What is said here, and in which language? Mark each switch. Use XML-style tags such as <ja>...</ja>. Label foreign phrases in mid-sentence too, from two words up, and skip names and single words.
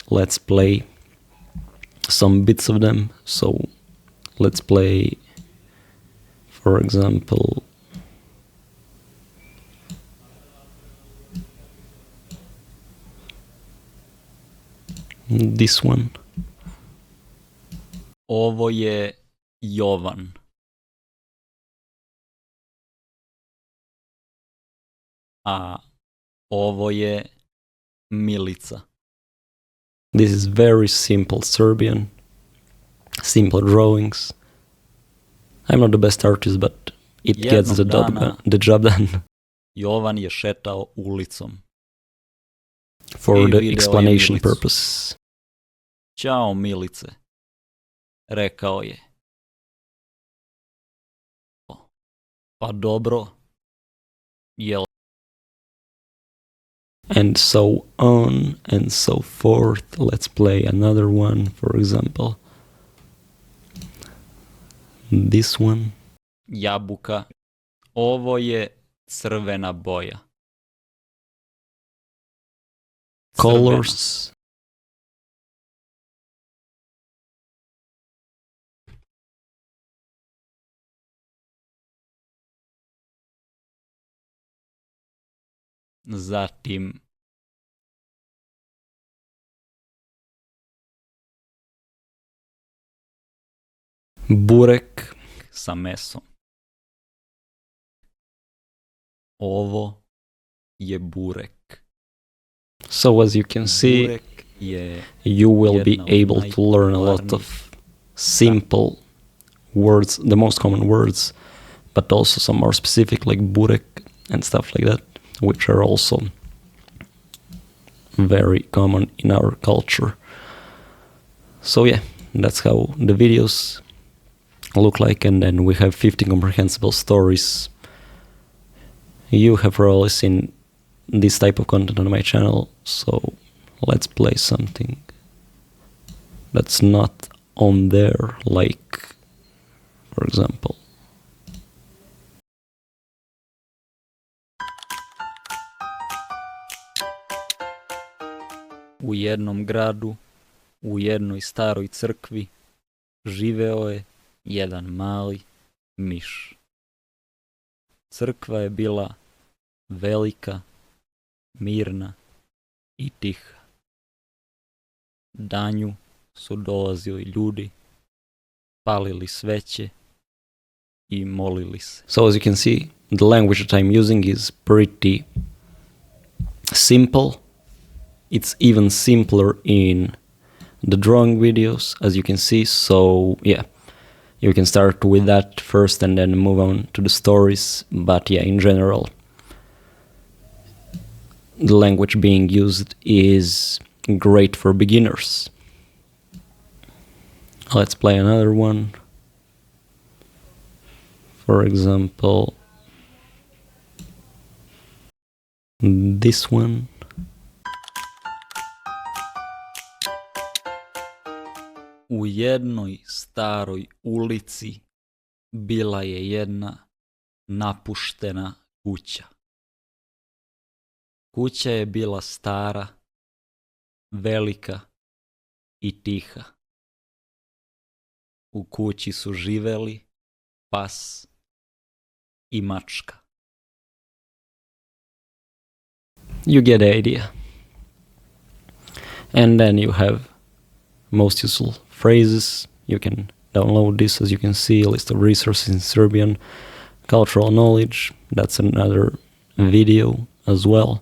<en>Let's play some bits of them. So let's play, for example, this one.</en> <sr>Ovo je Jovan. A ovo je Milica.</sr> <en>This is very simple Serbian, simple drawings. I'm not the best artist, but it gets the job done.</en> <sr>Jovan je šetao ulicom.</sr> <en>For the explanation purpose.</en> <sr>Ćao Milice, rekao je. Pa dobro, jel?</sr> <en>And so on and so forth. Let's play another one, for example. This one.</en> <sr>Jabuka. Ovo je crvena boja.</sr> <en>Colors.</en> <sr>Zatim burek sa mesom. Ovo je burek.</sr> <en>So as you can see, you will be able to learn a lot of simple words, the most common words, but also some more specific like burek and stuff like that, which are also very common in our culture. So yeah, that's how the videos look like, and then we have 50 comprehensible stories. You have probably seen this type of content on my channel, so let's play something that's not on there, like, for example,</en> <sr>u jednom gradu, u jednoj staroj crkvi, živeo je jedan mali miš. Crkva je bila velika, mirna i tiha. Danju su dolazili ljudi, palili sveće i molili se.</sr> <en>So as you can see, the language that I'm using is pretty simple. It's even simpler in the drawing videos, as you can see. So yeah, you can start with that first and then move on to the stories. But yeah, in general, the language being used is great for beginners. Let's play another one. For example, this one.</en> <sr>U jednoj staroj ulici bila je jedna napuštena kuća. Kuća je bila stara, velika i tiha. U kući su živeli pas i mačka.</sr> <en>You get the idea. And then you have most useful phrases. You can download this. As you can see, a list of resources in Serbian, cultural knowledge, that's another video as well.</en>